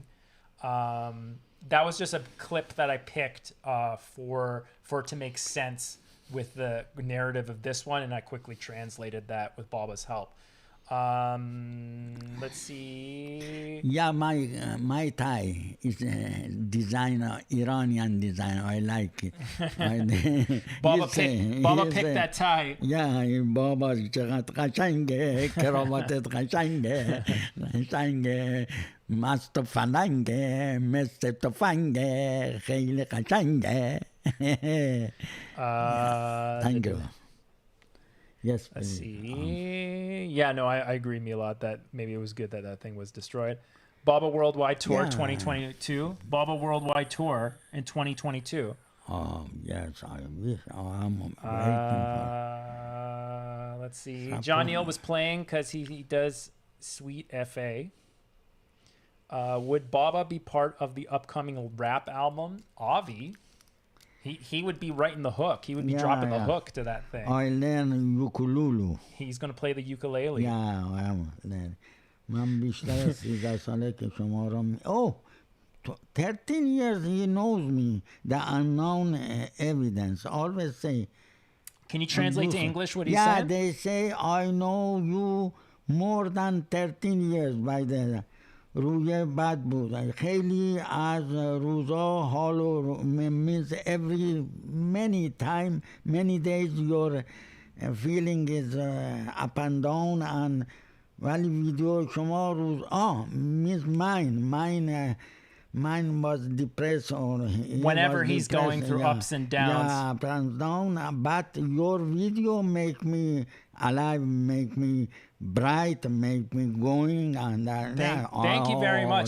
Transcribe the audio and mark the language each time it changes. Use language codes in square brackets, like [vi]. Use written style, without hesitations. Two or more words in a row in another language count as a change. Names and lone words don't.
[en] That was just a clip that I picked for it to make sense with the narrative of this one, and I quickly translated that with Baba's help. Let's see. Yeah, my tie is a designer, Iranian designer. I like it. Baba picked that tie. [fa] Yeah, Baba چقدر قشنگه کراواتت قشنگه قشنگه مست فلنگه مثل تفنگه خیلی قشنگه. [en] Thank you. Yes. Let's see. Yeah, no, I agree, Milad, that maybe it was good that thing was destroyed. Baba Worldwide Tour 2022. Baba Worldwide Tour in 2022. Oh, yes, I wish. I'm waiting Let's see. John Neal was playing because he does Sweet FA. Would Baba be part of the upcoming rap album? Avi. He would be writing the hook. He would be dropping the hook to that thing. I learn ukulele. He's going to play the ukulele. Yeah, [fa] من بیشتر از 13 ساله که شما را [en] 13 years he knows me. The unknown evidence. Always say. Can you translate to English what he said? Yeah, said? they say I know you more than 13 years by the [fa] روی بد بود خیلی از روزا حال [en] means every many days your feeling is up and down and [fa] ولی ویدیو شما روز [en] means mine was depressed or he Whenever was he's going depressed, through yeah. ups and downs. Yeah, ups and down. But your video make me alive, make me bright, make me going, and Thank you very much.